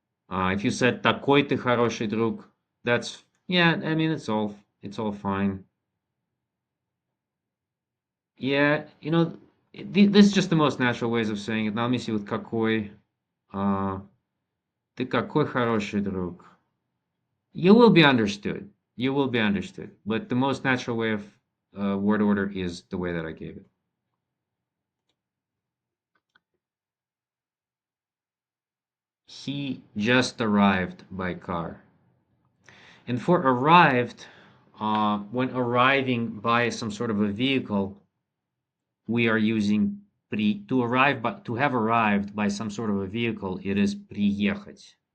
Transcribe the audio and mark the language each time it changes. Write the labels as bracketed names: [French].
[English] If you said [Russian] такой ты хороший друг, [English] that's yeah. I mean, it's all fine. Yeah, this is just the most natural ways of saying it. Now let me see with какой. [Russian] Uh, ты какой хороший друг. [English] You will be understood. You will be understood. But the most natural way of word order is the way that I gave it. He just arrived by car. And for arrived, when arriving by some sort of a vehicle, we are using to have arrived by some sort of a vehicle, it is приехать.